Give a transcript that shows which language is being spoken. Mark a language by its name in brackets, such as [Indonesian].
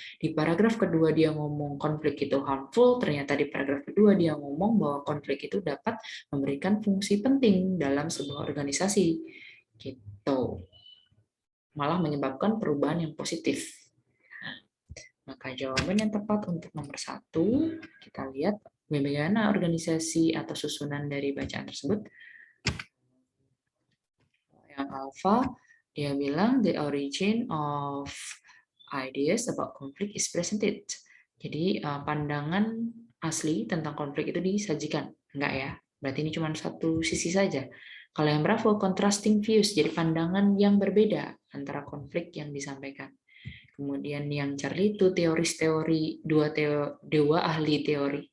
[Indonesian] Di paragraf kedua dia ngomong konflik itu harmful, ternyata di paragraf kedua dia ngomong bahwa konflik itu dapat memberikan fungsi penting dalam sebuah organisasi. Gitu. Malah menyebabkan perubahan yang positif. Maka jawaban yang tepat untuk nomor 1, kita lihat bagaimana organisasi atau susunan dari bacaan tersebut. Yang alpha, dia bilang [English] the origin of ideas about conflict is presented. [Indonesian] Jadi pandangan asli tentang konflik itu disajikan. Enggak ya, berarti ini cuma satu sisi saja. Kalau yang Bravo, [English] contrasting views, [Indonesian] jadi pandangan yang berbeda antara konflik yang disampaikan. Kemudian yang Charlie itu teoris-teori, dua ahli teori.